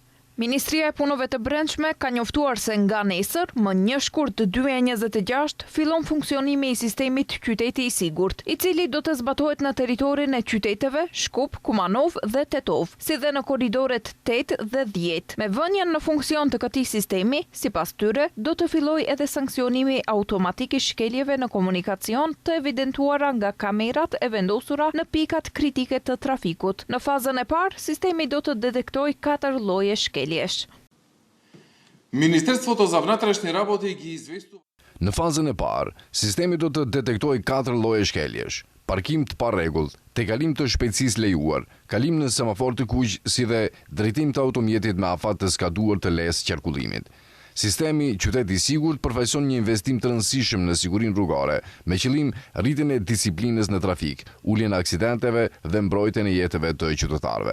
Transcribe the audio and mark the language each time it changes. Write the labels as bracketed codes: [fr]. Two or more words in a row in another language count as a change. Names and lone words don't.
[sq] Ministria e Punëve të Brendshme ka njoftuar se nga nesër, më 1 shkurt 2026, fillon funksionimi i sistemit Qyteti i Sigurt, i cili do të zbatohet në territorin e qyteteve Shkup, Kumanov dhe Tetov, si dhe në korridoret 8 dhe 10. Me vënien në funksion të këtij sistemi, sipas tyre, do të fillojë edhe sanksionimi automatik i shkeljeve në komunikacion të evidentuara nga kamerat e vendosura në pikat kritike të trafikut. Në fazën e parë, sistemi do të detektojë 4 lloje shkeljesh. [mk] Министерството за внатрешни работи ги известува. [sq] Në fazën e parë, sistemi do të detektojë 4 lloje shkeljesh: parkim të parregullt, tejkalim të shpejtësisë lejuar, kalim në semafor të kuq, si dhe drejtim të automjetit me afat të skaduar të lesë qarkullimit. Sistemi Qyteti i Sigurt përfaqëson një investim të rëndësishëm në sigurinë rrugore, me qëllim rritjen e disiplinës në trafik, uljen e aksidenteve dhe mbrojtjen e jetëve të qytetarëve.